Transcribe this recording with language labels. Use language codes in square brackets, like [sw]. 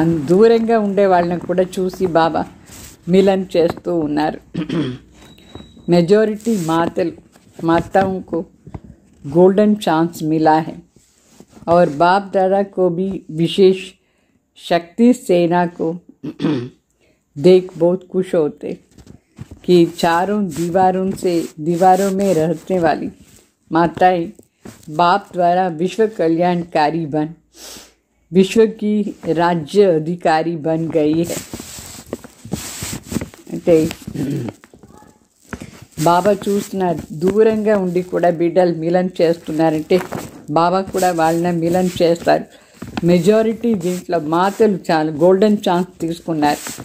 [te] దూరంగా ఉండే వాళ్ళని కూడా చూసి బాబా మిలన్ చేస్తూ ఉన్నారు. [hi] मेजॉरिटी माताओं को गोल्डन चांस मिला है और बाप दादा को भी विशेष शक्ति सेना को देख बहुत खुश होते कि चारों दीवारों में रहने वाली माताएं बाप द्वारा विश्व कल्याणकारी बन विश्व की राज्य अधिकारी बन गई है. [te] అంటే బాబా చూస్తున్నారు, దూరంగా ఉండి కూడా బిడ్డలు మిలన్ చేస్తున్నారంటే బాబా కూడా వాళ్ళని మిలన్ చేస్తారు. మెజారిటీ దీంట్లో మాతలు చాలా గోల్డెన్ ఛాన్స్ తీసుకున్నారు.